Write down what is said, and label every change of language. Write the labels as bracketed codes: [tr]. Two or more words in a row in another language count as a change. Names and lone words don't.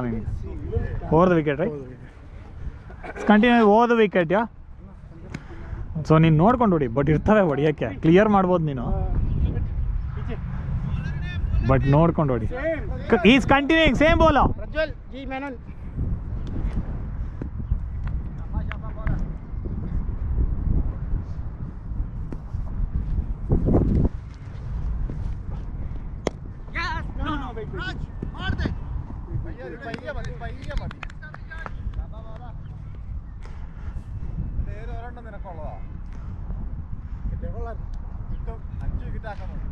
[en] ನಿನಗೆ over the wicket right, continue over the wicket. [kn] ಸೊ ನೀನು ನೋಡ್ಕೊಂಡು ಹೊಡಿ, ಬಟ್ ಇರ್ತವೆ ಹೊಡಿಯೋಕ್ಕೆ, ಕ್ಲಿಯರ್ ಮಾಡ್ಬೋದು ನೀನು, ಬಟ್ ನೋಡ್ಕೊಂಡು ಹೊಡಿ. [en] is continuing same ball. ಪ್ರಜ್ವಲ್ ಜಿ ಮೆನನ್. [hi] मार दे भैया मत [ml] നേരെ ഒരെണ്ണം നിനക്കുള്ളതാ. കിട്ടും 5 വിക്കറ്റ് ആക്കാൻ മതി.